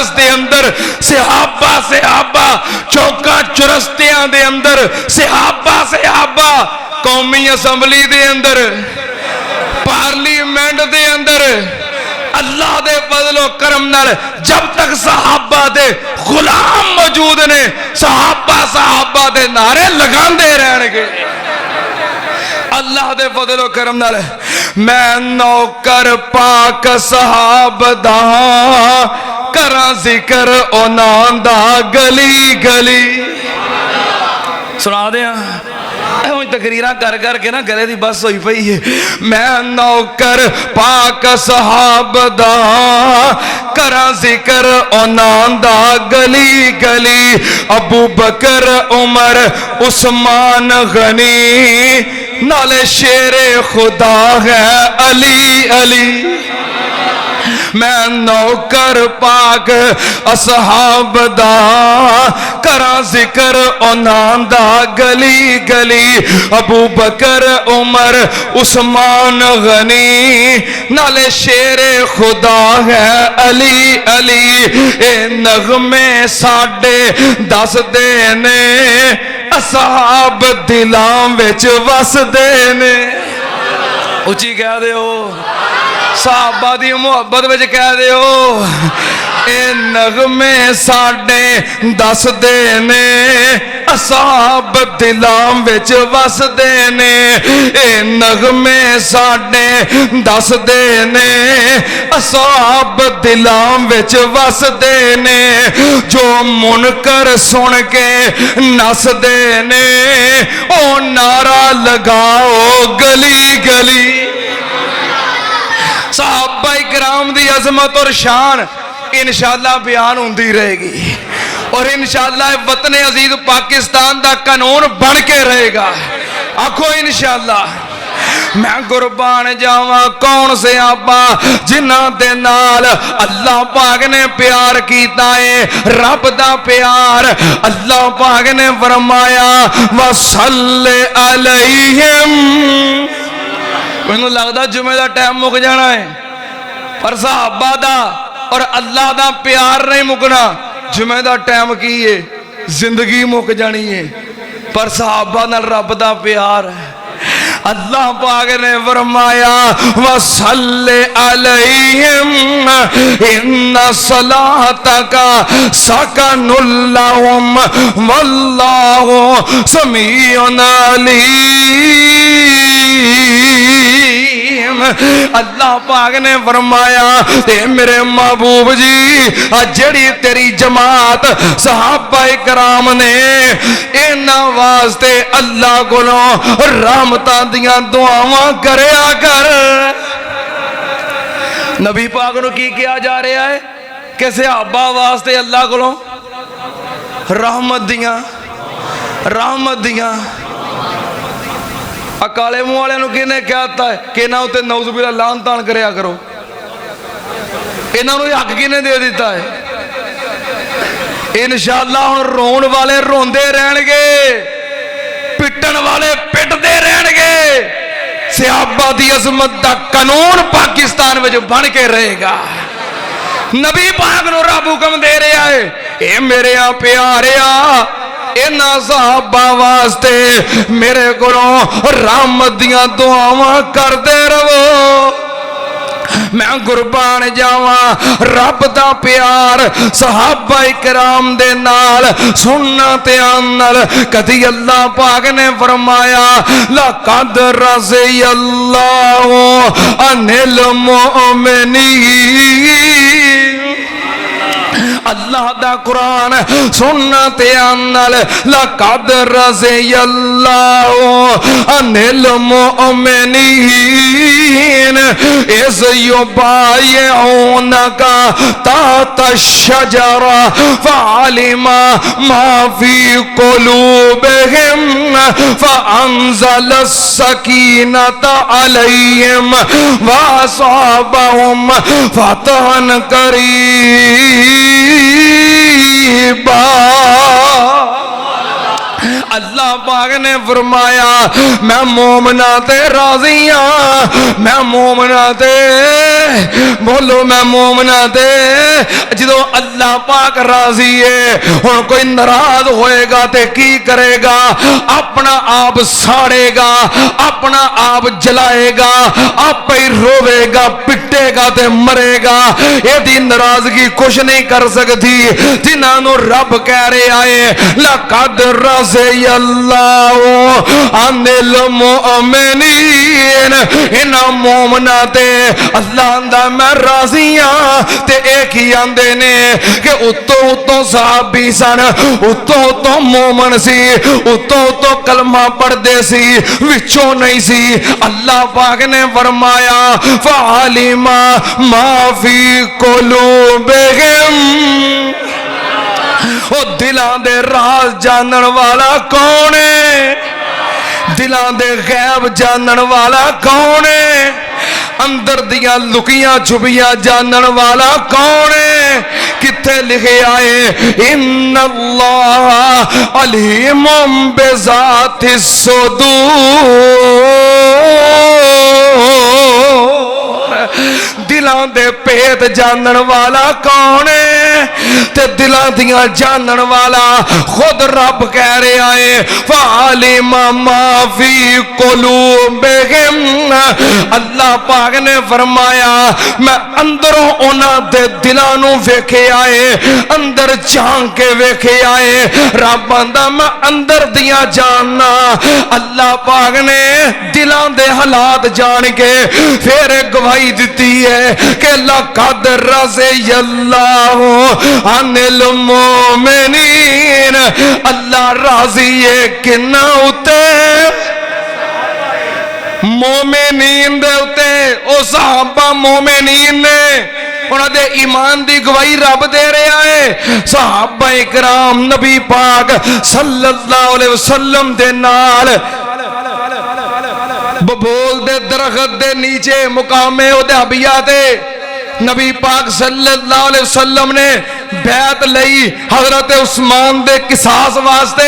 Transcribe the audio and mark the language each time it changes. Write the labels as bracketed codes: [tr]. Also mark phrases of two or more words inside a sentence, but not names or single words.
[pa] دے اندر صحابہ چوکاں چرستیاں دے اندر صحابہ قومی اسمبلی دے اندر پارلیمنٹ دے اندر اللہ دے فضل و کرم نال جب تک صحابہ دے غلام موجود نے صحابہ دے نعرے لگاندے رہن گے۔ اللہ دے فضل و کرم نال میں نوکر پاک صحاب دا کراں ذکر انہاں دا گلی گلی۔ سنا دیاں تقریراں کر کر کے نا گلے دی بس ہوئی پئی ہے. میں نوکر پاک صحاب دا کراں ذکر انہاں دا گلی گلی. ابو بکر عمر عثمان غنی نالے شیر خدا ہے علی علی. میں نوکر پاک اصحاب دا کراں ذکر انہاں دا گلی گلی. ابو بکر عمر عثمان غنی نالے شیر خدا ہے علی علی. اے نغمے ساڈے دس دے نے اصحاب دلاں وچ وس دے نے. اچھی کہہ دے ہو صحابہ دی محبت وچ کہہ دے ہو. اے نغمے ساڈے دس دے نے اصحاب دلاں وچ وس دے نے. اے نغمے ساڈے دس دے نے اصحاب دلاں وچ وس دے نے. جو منکر سن کے نس دے نے او نعرہ لگاؤ گلی گلی. صحابہ کرام دی عظمت اور شان انشاءاللہ بیان ہوندی رہے گی اور انشاءاللہ وطن عزیز پاکستان دا قانون بن کے رہے گا. آکھو انشاءاللہ. میں قربان جاواں کون سے آبا جنہ دے نال اللہ پاک نے پیار کیتا ہے رب دا پیار. اللہ پاک نے فرمایا [ar] وَصَلِّ عَلَيْهِمْ. [pa] مینوں لگدا جمعے دا ٹائم مک جانا ہے پر صحابہ دا اور اللہ دا پیار نہیں مکنا. جمعے دا ٹائم کی ہے زندگی مک جانی ہے پر صحابہ نال رب دا پیار ہے. اللہ پاک نے فرمایا [ar] وَصَلِّ عَلَيْهِمْ إِنَّ صَلَاتَكَ سَكَنٌ لَهُمْ وَاللَّهُ سَمِيعٌ عَلِيمٌ. [pa] اللہ پاک نے فرمایا اے میرے محبوب جی جڑی تیری جماعت صحابہ کرام نے انہاں واسطے اللہ کولوں رحمتاں دیاں دعاواں کریا کر. نبی پاک نو کی کیا جا رہا ہے کہ صحابہ واسطے اللہ کولوں رحمت دیاں. اکالے منہ والے نو کینے کہتا ہے کہ نہ ہوتے [ar] نعوذ باللہ [pa] لان تان کریا کرو. انہاں نو حق کینے دے دیتا ہے. انشاءاللہ ہن رون والے روندے رہن گے پٹن والے پٹدے رہن گے. صحابہ دی عظمت دا قانون پاکستان وچ بن کے رہے گا. نبی پاک نو رب حکم دے رہا ہے اے میرے پیاریا انہاں صحابہ واسطے میرے کولوں رحمت دیاں دعاواں کردے رہو. میں قربان جاواں رب دا پیار صحابہ کرام دے نال سننا تے عمل. کدی اللہ پاک نے فرمایا [ar] لقد رضی اللہ عن المؤمنین. [pa] اللہ دا قرآن سننا تے عمل [ar] لقد رضی اللہ عن المؤمنین اذ یبایعونک تحت الشجرہ فعلم ما فی قلوبہم فانزل السکینۃ علیہم واصابہم فتحا قریبا. [pa] اللہ پاک نے فرمایا میں مومنہ تے راضی ہاں. میں مومنہ تے بولو میں مومنہ تے جدو اللہ پاک راضی ہے. ہن کوئی ناراض ہوئے گا تے کی کرے گا؟ اپنا آپ ساڑے گا اپنا آپ جلائے گا آپ ہی روے گا پٹے سوچے گا تے مرے گا. [ur] یہ دی ناراضگی کچھ نہیں کر سکتی. [pa] جنہاں نو رب کہہ رہے آئے [ar] لقد رضی اللہ عن المؤمنین, [pa] انہاں مومنہ تے اللہ دا میں راضی ہاں. تے ایک ہی آندے نے کہ اتوں صحابی سن, اتوں مومن سی, اتوں کلمہ پڑھ دے سی, وچوں نہیں سی. اللہ پاک نے فرمایا [ar] فعلم ما فی قلوبہم, [pa] او دلان دے راز جانن والا کون ہے؟ دلان دے غیب جانن والا کون ہے؟ اندر دیاں لکیاں چھپیاں جانن والا کون ہے؟ کتھے لکھے آئے [ar] ان اللہ علیم بذات الصدور. [pa] دلان دے پیت جانن والا کون ہے؟ تے دلان دیاں جانن والا خود رب کہہ رہے آئے [ar] فعلم ما فی قلوبہم. [pa] اللہ پاک نے فرمایا میں اندروں انہاں دے دلانوں ویکھے آئے, اندر جان کے ویکھے آئے. رب آندا میں اندر دیاں جاننا. اللہ پاک نے دلان دے حالات جان کے پھر گواہی دیتی ہے کہ [ar] لقد رضی اللہ عن المؤمنین. [pa] اللہ راضی ہے کنہ اتے مومنین دے اتے. او صحابہ مومنین نے, انہاں دے ایمان دی گواہی رب دے رہا ہے. صحابہ اکرام نبی پاک [ar] صلی اللہ علیہ وسلم [pa] دے نال ببول دے درخت دے نیچے مقام حدیبیہ تے نبی پاک [ar] صلی اللہ علیہ وسلم [pa] نے بیعت لئی حضرت عثمان دے قصاص واسطے.